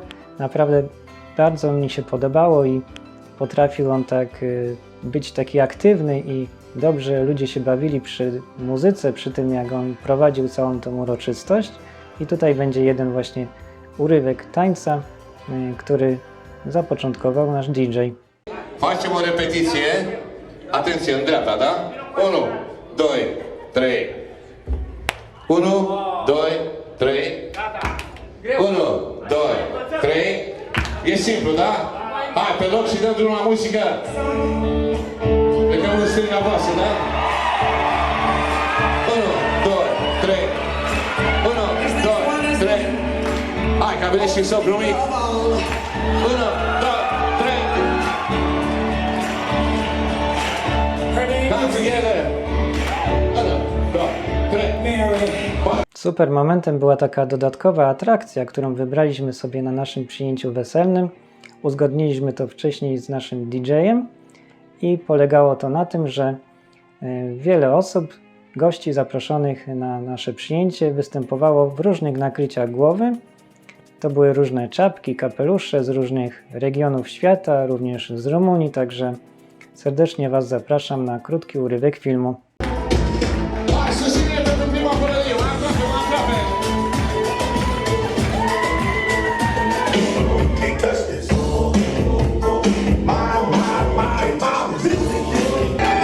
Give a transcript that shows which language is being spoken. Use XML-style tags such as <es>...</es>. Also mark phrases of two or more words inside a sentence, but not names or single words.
<pl>Naprawdę bardzo mi się podobało i potrafił on tak być taki aktywny i dobrze ludzie się bawili przy muzyce, przy tym jak on prowadził całą tą uroczystość. I tutaj będzie jeden właśnie urywek tańca, który zapoczątkował nasz DJ.</pl> <ro>Facem o repetiție. Atenție, în dreapta, da? 1, 2, 3. 1, 2, 3. 1, 2, 3. E simplu, da? Hai, pe loc și dăm drumul la muzică. stânga voastră, da? 1, 2, 3. 1, 2, 3. Hai, că a venit și socru mic. 1, 2, 3.</ro> <en>Come together. 1, 2, 3.</en> <pl>Super momentem była taka dodatkowa atrakcja, którą wybraliśmy sobie na naszym przyjęciu weselnym. Uzgodniliśmy to wcześniej z naszym DJ-em i polegało to na tym, że wiele osób, gości zaproszonych na nasze przyjęcie występowało w różnych nakryciach głowy. To były różne czapki, kapelusze z różnych regionów świata, również z Rumunii, także serdecznie Was zapraszam na krótki urywek filmu.</pl> <ro>Hai, susține tot în prima părălie, mai aproape, mai aproape.</ro> <en>Can't touch this. My music.</en>